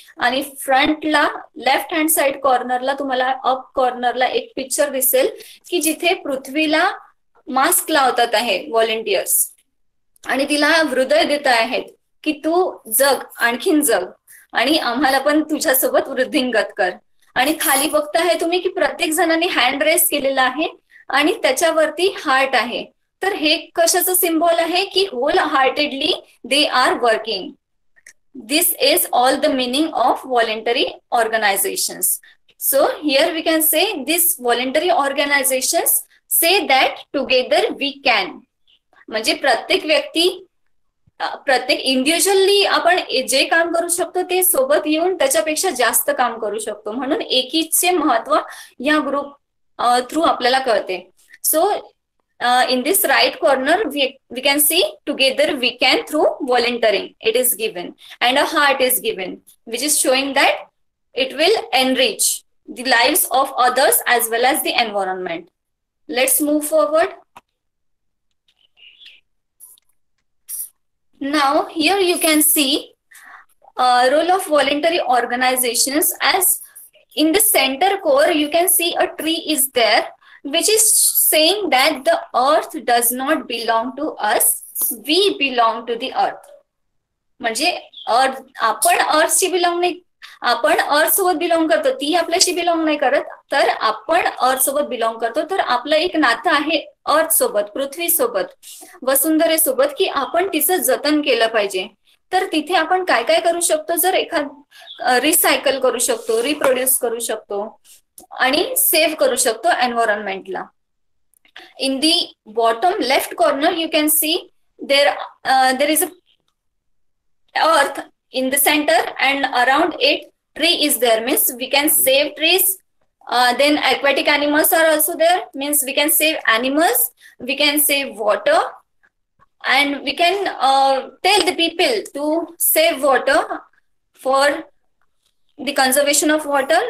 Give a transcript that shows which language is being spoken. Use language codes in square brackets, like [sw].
[mr] आणि फ्रंटला left hand side कॉर्नरला तुम्हाला up कॉर्नरला एक पिक्चर दिसेल की जिथे पृथ्वीला मास्क लावतात आहे व्हॉलेंटियर्स आणि तिला हृदय देत आहेत की तू जग, आणखीन जग, आणि आम्हाला पण तुझ्यासोबत वृद्धिंगत कर. आणि खाली बघताय तुम्ही की प्रत्येक जणांनी हँड रेस केलेला आहे आणि त्याच्यावरती हार्ट आहे. तर हे कशाचं सिम्बॉल आहे की [en] Wholeheartedly they are working. This is all the meaning of voluntary organizations. So here we can say these voluntary organizations say that together we can. [mr] म्हणजे प्रत्येक व्यक्ती, प्रत्येक इंडिव्हिज्युअली आपण जे काम करू शकतो ते सोबत येऊन त्याच्यापेक्षा जास्त काम करू शकतो. म्हणून एकीचे महत्व या ग्रुप थ्रू आपल्याला कळते. [en] So in this right corner we can see together we can through volunteering it is given, and a heart is given which is showing that it will enrich the lives of others as well as the environment. Let's move forward. Now here you can see role of voluntary organizations. As in the center core you can see a tree is there which is saying that the earth does not belong to us, we belong to the earth. [mr] म्हणजे आपण अर्थशी belong नाही, आपण अर्थ सोबत belong करतो, ती आपल्याशी belong नाही करत, तर आपण अर्थ सोबत बिलॉंग करतो. तर आपलं एक नातं आहे अर्थ सोबत, पृथ्वी सोबत, वसुंधरेसोबत, की आपण तिचं जतन केलं पाहिजे. तर तिथे आपण काय काय करू शकतो? जर रिसायकल करू शकतो, रिप्रोड्यूस करू शकतो आणि सेव्ह करू शकतो एन्व्हायरमेंटला. [en] In the bottom left corner you can see there is a earth in the center and around it tree is there, means we can save trees. Then aquatic animals are also there, means we can save animals, we can save water, and we can tell the people to save water for the conservation of water.